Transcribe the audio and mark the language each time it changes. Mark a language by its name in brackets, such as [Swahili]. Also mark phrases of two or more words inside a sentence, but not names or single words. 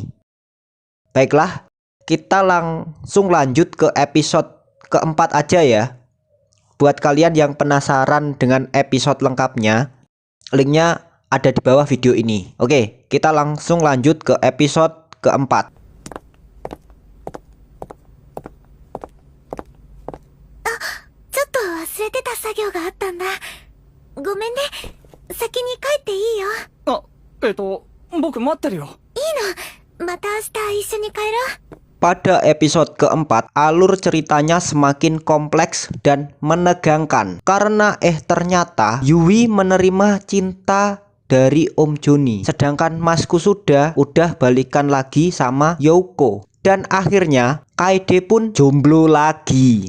[Indonesian] Baiklah, kita langsung lanjut ke episode keempat aja ya. Buat kalian yang penasaran dengan episode lengkapnya, linknya ada di bawah video ini. Oke, kita langsung lanjut ke episode keempat. Ah, [Japanese] ちょっと忘れてた作業があったんだ。ごめんね。先に帰って僕待ってるよ。また明日一緒に帰ろう。 [Indonesian] Pada episode keempat, alur ceritanya semakin kompleks dan menegangkan. Karena ternyata Yui menerima cinta dari Om Joni. Sedangkan Mas Kusuda udah balikan lagi sama Yoko. Dan akhirnya Kaede pun jomblo lagi.